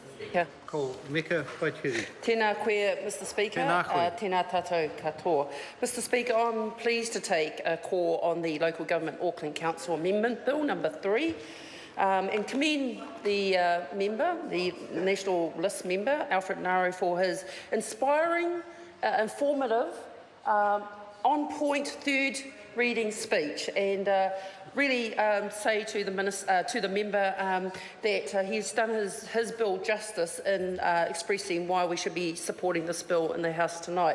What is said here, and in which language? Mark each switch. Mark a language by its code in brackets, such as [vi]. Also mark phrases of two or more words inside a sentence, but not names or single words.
[en] Speaker. [mi] Ko Meka Waitiri. Tēnā koe, [en] Mr Speaker. [mi] Tēnā koe. Tēnā tātou katoa. [en] Mr Speaker, I'm pleased to take a call on the Local Government Auckland Council Amendment Bill number 3 and commend the member, the National List member, Alfred Naru, for his inspiring, informative, on-point third reading speech, and really say to the member that he's done his bill justice in expressing why we should be supporting this bill in the House tonight.